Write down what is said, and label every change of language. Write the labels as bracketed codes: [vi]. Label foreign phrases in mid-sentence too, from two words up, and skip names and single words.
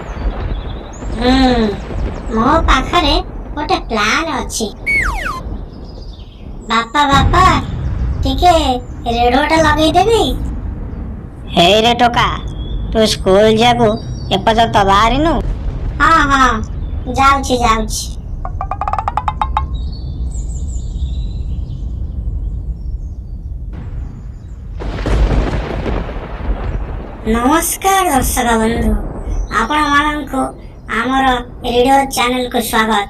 [or] ମୋ ପାଖରେ ଗୋଟେ ପ୍ଲାନ ଅଛି। ବାପା ବାପା ଟିକେ ରେଡିଓଟା ଲଗେଇଦେବି। ହେ ରେ ଟୋକା ତୁ ସ୍କୁଲ ଜାକୁ ଏପର୍ଯ୍ୟନ୍ତ ବାହାରିନୁ? ହଁ ହଁ ଯାଉଛି ଯାଉଛି। ନମସ୍କାର ଦର୍ଶକ ବନ୍ଧୁ ଆପଣମାନଙ୍କୁ ଆମର ରେଡ଼ିଓ ଚ୍ୟାନେଲକୁ ସ୍ୱାଗତ।